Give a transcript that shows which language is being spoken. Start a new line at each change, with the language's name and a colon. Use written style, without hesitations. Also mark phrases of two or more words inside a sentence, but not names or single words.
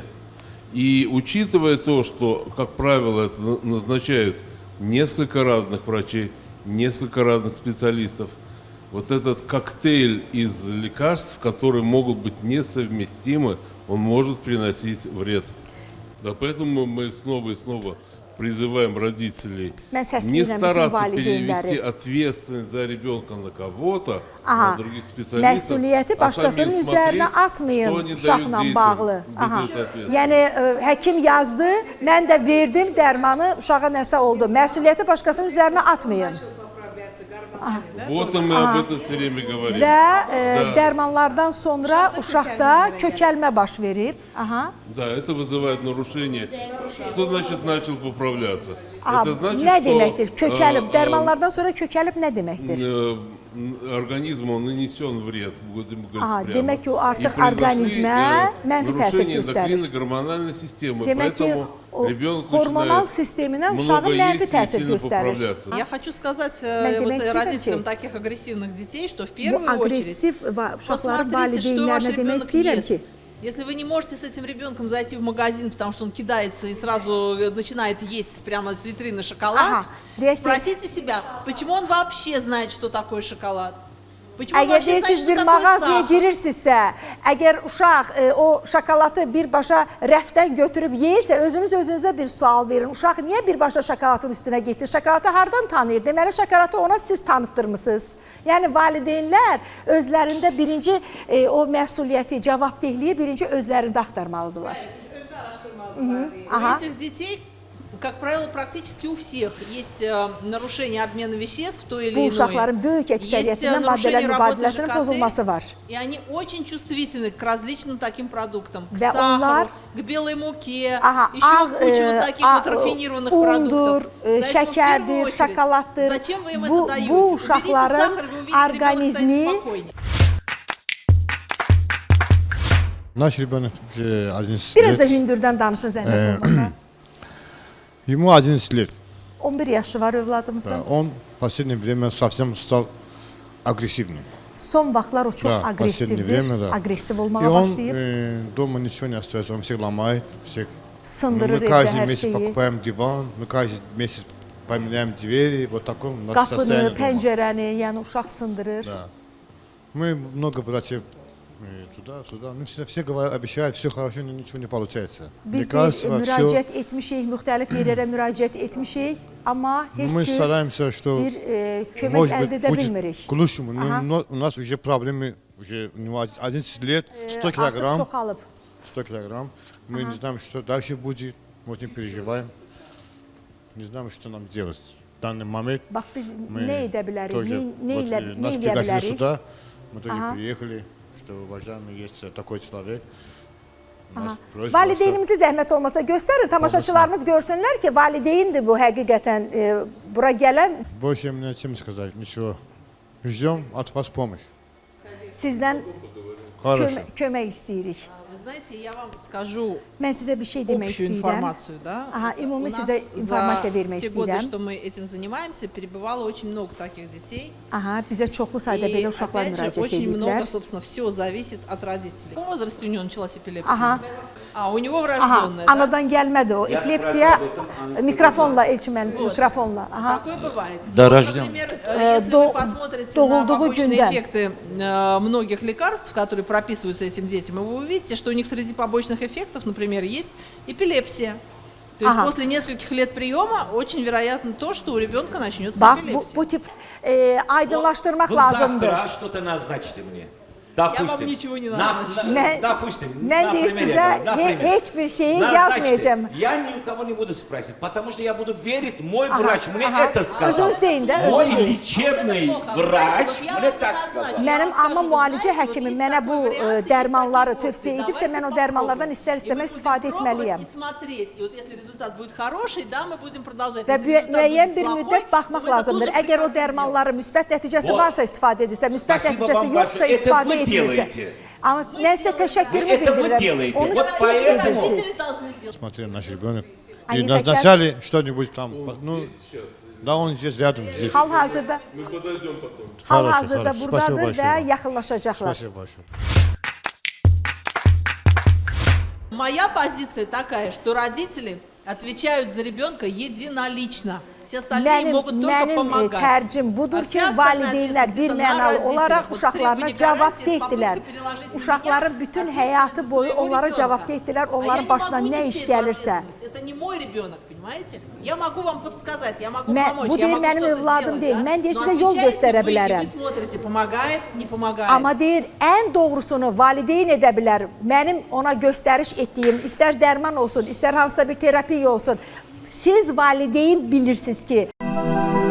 Russian: И учитывая то, что, как правило, это назначают несколько разных врачей, несколько разных специалистов, вот этот коктейль из лекарств, которые могут быть несовместимы, он может приносить вред. Да, поэтому мы снова и снова призываем родителей не стараться перевести ответственность за ребенка на кого-то, на других специалистов,
Azerbaijani: Məsuliyyəti başqasının üzərinə atmayın uşaqla bağlı. Yəni həkim yazdı, mən də verdim dərmanı, uşağa nəsə oldu. Məsuliyyəti başqasının üzərinə atmayın.
Russian: Вот мы об этом все время говорим.
Azerbaijani: Və dərmanlardan sonra uşaqda kökəlmə baş verib.
Russian: Да, это вызывает нарушение. Что значит начал поправляться? Это значит,
Azerbaijani: nə
Russian: что
Azerbaijani: deməkdir? Kökəlib, dərmanlardan sonra kökəlib nə deməkdir?
Russian: организму нанесен вред, будем говорить прямо.
Azerbaijani: Demək ki, o
Russian: И
Azerbaijani: artıq
Russian: произошли,
Azerbaijani: orqanizmə mənfi təsir
Russian: нарушение
Azerbaijani: göstərir.
Russian: эндокринной гормональной системы,
Azerbaijani: Demək ki,
Russian: поэтому
Azerbaijani: o
Russian: ребенок
Azerbaijani: hormonal
Russian: начинает
Azerbaijani: sisteminə
Russian: много
Azerbaijani: uşağın mənfi
Russian: есть и
Azerbaijani: təsir
Russian: сильно
Azerbaijani: göstərir.
Russian: поправляться. Я хочу сказать
Azerbaijani: Mən
Russian: вот
Azerbaijani: demək istəyirəm
Russian: родителям
Azerbaijani: ki,
Russian: таких агрессивных детей, что в
Azerbaijani: Bu
Russian: первую очередь
Azerbaijani: aqressiv uşaqların
Russian: посмотрите, что ваш
Azerbaijani: valideynlərinə demək
Russian: ребенок
Azerbaijani: istəyirəm
Russian: ест.
Azerbaijani: ki,
Russian: Если вы не можете с этим ребенком зайти в магазин, потому что он кидается и сразу начинает есть прямо с витрины шоколад, Ага. спросите себя, почему он вообще знает, что такое шоколад? Почему он
Azerbaijani: əgər
Russian: вообще знает,
Azerbaijani: deyirsiniz
Russian: что
Azerbaijani: bir
Russian: такое
Azerbaijani: mağazaya
Russian: сахар?
Azerbaijani: girirsinizsə, əgər uşaq o şokolatı birbaşa rəfdən götürüb yeyirsə, özünüzə bir sual verin. Uşaq niyə birbaşa şokolatın üstünə getdi? Şokolatı hardan tanıyır? Deməli, şokolatı ona siz tanıtdırmısınız. Yəni, valideynlər özlərində birinci o məsuliyyəti, cavabdehliyi birinci özlərində axtarmalıdırlar.
Russian: У этих детей, как правило, практически у всех есть нарушение обмена веществ в той или
Azerbaijani: Bu
Russian: иной.
Azerbaijani: uşaqların böyük
Russian: Есть
Azerbaijani: əksəriyyətində
Russian: нарушение
Azerbaijani: maddələr
Russian: работы
Azerbaijani: mübadiləsinin pozulması var.
Russian: ЖКТ, и они очень чувствительны к различным таким продуктам, к
Azerbaijani: Ve
Russian: сахару,
Azerbaijani: onlar-
Russian: к белой муке,
Azerbaijani: Aha,
Russian: еще куча вот таких вот рафинированных
Azerbaijani: undur,
Russian: продуктов. Поэтому в первую
Azerbaijani: şəkərdir,
Russian: очередь,
Azerbaijani: şokoladdır.
Russian: Зачем вы им это
Azerbaijani: Bu
Russian: даете? Уберите
Azerbaijani: uşaqların
Russian: сахар, вы увидите, ребенок станет
Azerbaijani: orqanizmi
Russian: спокойнее. Наш ребенок 11
Azerbaijani: biraz da
Russian: лет.
Azerbaijani: hündürdən danışın zəhmət olmasa.
Russian: Ему 11 лет.
Azerbaijani: 11 yaşı var övladımızın.
Russian: Он в последнее время совсем стал агрессивным.
Azerbaijani: Son vaxtlar o çox
Russian: Да,
Azerbaijani: aqressivdir.
Russian: последнее время, да.
Azerbaijani: Aqressiv
Russian: И
Azerbaijani: olmağa
Russian: он
Azerbaijani: başlayıb.
Russian: дома ничего не остается, он всех ломает, всех.
Azerbaijani: Sındırır
Russian: Мы
Azerbaijani: evdə
Russian: каждый
Azerbaijani: hər
Russian: месяц
Azerbaijani: şeyi.
Russian: покупаем диван, мы каждый месяц поменяем двери, вот таком у нас
Azerbaijani: Qapını,
Russian: состояние дома.
Azerbaijani: pəncərəni, yəni uşaq sındırır.
Russian: Да. Мы много врачей туда-сюда, ну все говорят, обещают, все хорошо, но ничего не получается.
Azerbaijani: Biz də
Russian: Лекарства, все.
Azerbaijani: müraciət etmişik, müxtəlif yerlərə müraciət etmişik, amma heç
Russian: Мы
Azerbaijani: cür
Russian: стараемся, что
Azerbaijani: bir kömək
Russian: может
Azerbaijani: əldə
Russian: быть
Azerbaijani: edə
Russian: будет
Azerbaijani: bilmirik.
Russian: к лучшему. Ага. Но у нас уже проблемы, уже у него 11 лет, 100
Azerbaijani: Artıq
Russian: килограмм.
Azerbaijani: çoxalıb.
Russian: 100 килограмм. Мы не знаем, что дальше будет. Мы очень переживаем. Не знаем, что нам делать. В данный момент
Azerbaijani: Bax biz
Russian: мы
Azerbaijani: nə edə bilərik,
Russian: тоже,
Azerbaijani: nə
Russian: вот, нас
Azerbaijani: eləyə
Russian: пригласили
Azerbaijani: bilərik?
Russian: сюда. Мы тоже Ага. приехали, что уважаемый есть такой человек. У нас
Azerbaijani: Aha.
Russian: просьба,
Azerbaijani: Valideynimizi zəhmət olmasa göstərin, tamaşaçılarımız görsünlər ki, valideyndir bu həqiqətən bura gələn
Russian: что больше мне чем сказать, ничего. Ждем от вас помощь.
Azerbaijani: sizdən
Russian: Хорошо.
Azerbaijani: kömək istəyirik.
Russian: Вы знаете, я вам скажу
Azerbaijani: Mən sizə bir şey demək
Russian: общую
Azerbaijani: istəyirəm.
Russian: информацию, да?
Azerbaijani: Aha,
Russian: У
Azerbaijani: ümumi
Russian: нас
Azerbaijani: sizə informasiya
Russian: за
Azerbaijani: vermək
Russian: те годы,
Azerbaijani: istəyirəm.
Russian: что мы этим занимаемся, перебывало очень много таких детей.
Azerbaijani: Aha, bizə çoxlu sayda
Russian: И
Azerbaijani: belə uşaqlar
Russian: опять же,
Azerbaijani: müraciət
Russian: очень много,
Azerbaijani: edirlər.
Russian: собственно, все зависит от родителей. В каком возрасте у него началась эпилепсия?
Azerbaijani: Aha.
Russian: А, у него
Azerbaijani: Aha,
Russian: врожденная, да?
Azerbaijani: anadan gəlmədi o. Epilepsiya mikrofonla Elçimən, mikrofonla. Aha.
Russian: Такое бывает. Да, Вот, рожден. например, если вы посмотрите на
Azerbaijani: doğulduğu
Russian: побочные
Azerbaijani: gündən.
Russian: эффекты многих лекарств, которые прописываются этим детям, и вы увидите, что у них среди побочных эффектов, например, есть эпилепсия. То есть Ага. после нескольких лет приема очень вероятно то, что у ребенка начнется
Azerbaijani: Bax,
Russian: эпилепсия.
Azerbaijani: bu tip aydınlaşdırmaq
Russian: Вы
Azerbaijani: lazımdır.
Russian: завтра что-то назначите мне. вам Допустим. ничего не На- назначу.
Azerbaijani: Mən,
Russian: Допустим.
Azerbaijani: mən
Russian: на
Azerbaijani: deyir
Russian: примере
Azerbaijani: sizə
Russian: говорю, на примере.
Azerbaijani: heç bir şeyi
Russian: Назначьте.
Azerbaijani: yazmayacağım.
Russian: Я ни у кого не буду спрашивать, потому что я буду верить, мой врач мне это сказал.
Azerbaijani: Özünüz deyin də,
Russian: Мой
Azerbaijani: özünüz deyin.
Russian: лечебный Вы врач знаете, вот я мне вам так назначу. сказал. Я
Azerbaijani: Mənim
Russian: вам
Azerbaijani: amma
Russian: скажу,
Azerbaijani: müalicə
Russian: вы знаете,
Azerbaijani: həkimim
Russian: вот
Azerbaijani: mənə
Russian: есть
Azerbaijani: bu
Russian: такой вариант, есть
Azerbaijani: dərmanları
Russian: такие
Azerbaijani: tövsiyə
Russian: опции.
Azerbaijani: edibsə, mən o
Russian: Давайте
Azerbaijani: dərmanlardan
Russian: попробуем.
Azerbaijani: istər-istəməz
Russian: И мы
Azerbaijani: istifadə
Russian: будем пробовать
Azerbaijani: etməliyəm.
Russian: и смотреть. И вот если результат будет хороший, да, мы будем продолжать.
Azerbaijani: Və
Russian: Если результат
Azerbaijani: müəyyən
Russian: будет
Azerbaijani: bir
Russian: плохой,
Azerbaijani: müddət
Russian: то
Azerbaijani: baxmaq
Russian: мы это
Azerbaijani: lazımdır.
Russian: тут же
Azerbaijani: Əgər o
Russian: прекратим
Azerbaijani: dərmanların müsbət nəticəsi
Russian: Вот.
Azerbaijani: varsa istifadə edirsə, müsbət
Russian: Спасибо
Azerbaijani: nəticəsi
Russian: вам
Azerbaijani: yoxsa
Russian: большое. Это
Azerbaijani: istifadə
Russian: вы
Azerbaijani: etmirsə.
Russian: делаете.
Azerbaijani: Amma mən sizə təşəkkürümü
Russian: Это вы
Azerbaijani: bildirirəm.
Russian: делаете.
Azerbaijani: Onu
Russian: Вот
Azerbaijani: siz
Russian: поэтому-
Azerbaijani: edirsiniz.
Russian: Родители должны делать. Смотрел наш ребенок. Они И хотят- назначали что-нибудь там. Ну, да, он здесь рядом, здесь.
Azerbaijani: Hal-hazırda
Russian: Мы подойдем потом.
Azerbaijani: hal-hazırda
Russian: хорошо.
Azerbaijani: buradadır
Russian: Спасибо
Azerbaijani: və
Russian: большое.
Azerbaijani: yaxınlaşacaqlar.
Russian: Спасибо большое. Моя позиция такая, что родители отвечают за ребенка единолично. Все остальные могут только помогать.
Azerbaijani: tərcim budur
Russian: А
Azerbaijani: ki,
Russian: вся остальная
Azerbaijani: valideynlər
Russian: ответственность
Azerbaijani: bir
Russian: это на
Azerbaijani: mənalı
Russian: родителях.
Azerbaijani: olaraq
Russian: Вот
Azerbaijani: uşaqlarına
Russian: требование
Azerbaijani: cavabdehdirlər.
Russian: гарантии, попытка переложить на
Azerbaijani: Uşaqların
Russian: меня
Azerbaijani: bütün
Russian: ответственность
Azerbaijani: həyatı
Russian: за
Azerbaijani: boyu
Russian: своего
Azerbaijani: onlara
Russian: ребенка.
Azerbaijani: cavabdehdirlər,
Russian: А я
Azerbaijani: onların
Russian: не
Azerbaijani: başına
Russian: могу
Azerbaijani: nə
Russian: нести
Azerbaijani: iş
Russian: эту
Azerbaijani: gəlirsə.
Russian: ответственность. Это не мой ребенок, понимаете? Я могу вам подсказать, я могу
Azerbaijani: Mən,
Russian: помочь,
Azerbaijani: bu
Russian: я
Azerbaijani: deyir
Russian: могу
Azerbaijani: mənim
Russian: что-то
Azerbaijani: övladım
Russian: сделать,
Azerbaijani: deyil.
Russian: да?
Azerbaijani: Mən deyir
Russian: Но
Azerbaijani: sizə yol
Russian: отвечаете
Azerbaijani: göstərə
Russian: вы, и
Azerbaijani: bilərəm.
Russian: Вы смотрите, помогает, не помогает.
Azerbaijani: Amma deyir, ən doğrusunu valideyn edə bilər. Mənim ona göstəriş etdiyim, istər dərman olsun, istər hansısa bir terapiya olsun. Siz valideyn bilirsiniz ki,